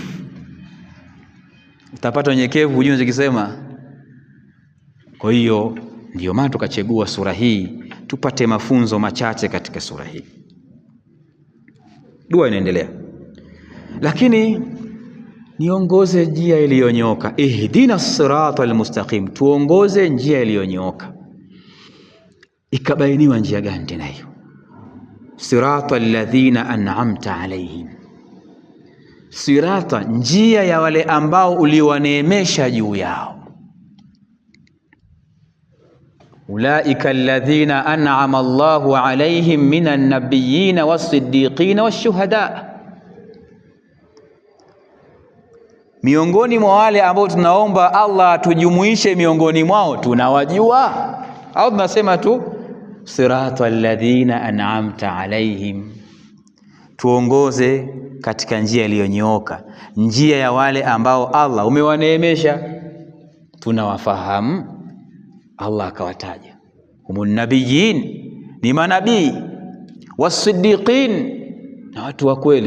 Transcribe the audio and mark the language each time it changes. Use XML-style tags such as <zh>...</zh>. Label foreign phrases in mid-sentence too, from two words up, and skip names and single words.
<sw>Utapata unyenyekevu hujui unachokisema. Kwa hiyo ndio maana tukachagua sura hii tupate mafunzo machache katika sura hii. Dua inaendelea, lakini niongoze njia iliyonyooka.</sw> <ar>اهدنا الصراط المستقيم,</ar> <sw>tuongoze njia iliyonyooka. Ikabainiwa njia gani tena hiyo?</sw> <ar>صراط الذين أنعمت عليهم صراط,</ar> <sw>njia ya wale ambao uliwaneemesha juu yao.</sw> <ar>أولئك الذين أنعم الله عليهم من النبيين والصديقين والشهداء.</ar> <sw>Miongoni mwa wale ambao tunaomba Allah atujumuishe miongoni mwao, tunawajua au tunasema tu</sw> <ar>صراط الذين أنعمت عليهم?</ar> <sw>Tuongoze katika njia iliyonyooka, njia ya wale ambao Allah umewaneemesha. Tunawafahamu, Allah akawataja</sw> <ar>هم النبيين,</ar> <sw>ni manabii, was-siddiqin, na watu wa kweli.</sw>